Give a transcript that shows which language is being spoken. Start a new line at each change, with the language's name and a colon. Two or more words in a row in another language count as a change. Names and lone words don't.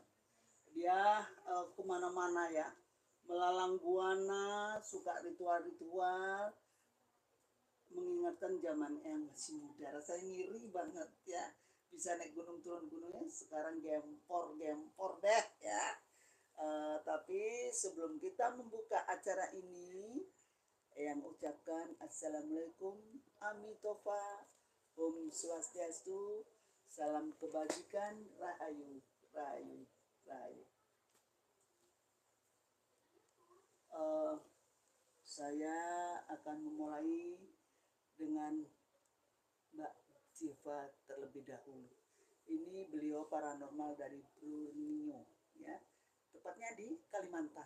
Indonesian: Dia kemana-mana ya, melalang buana, suka ritual-ritual, mengingatkan zaman yang masih muda. Rasanya ngiri banget ya, bisa naik gunung turun gunungnya, sekarang gempor deh ya. Tapi sebelum kita membuka acara ini, yang ucapkan Assalamualaikum, Amitofa, Om Swastiastu, salam kebajikan, rahayu, rahayu, rahayu. Saya akan memulai dengan Mbak Ziva terlebih dahulu. Ini beliau paranormal dari Borneo ya, tepatnya di Kalimantan.